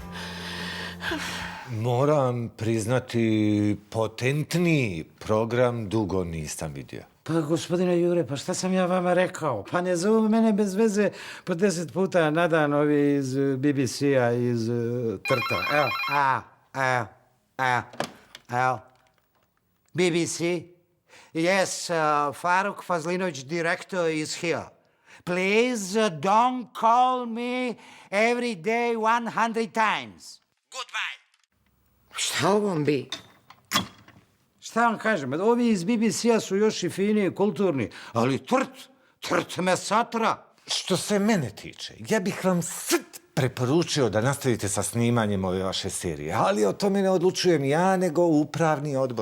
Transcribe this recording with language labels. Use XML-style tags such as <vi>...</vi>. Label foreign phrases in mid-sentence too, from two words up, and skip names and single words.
<bs>Moram priznati, potentni program dugo nisam vidio. Pa, gospodine Jure, pa šta sam ja vama rekao? Pa ne zovu mene bez veze po 10 puta na dan ovi iz BBC-a, iz Trta. Evo. BBC?</bs> <en>Yes, Faruk Fazlinović, director, is here. Please don't call me every day 100 times. Goodbye.</en> <bs>Šta ovom bi? Šta vam kažem, ovi iz BBC-a su još i fini i kulturni, ali Trt me satra. Što se mene tiče, ja bih vam preporučio da nastavite sa snimanjem ove vaše serije, ali o tome ne odlučujem ja, nego upravni odbor.</bs>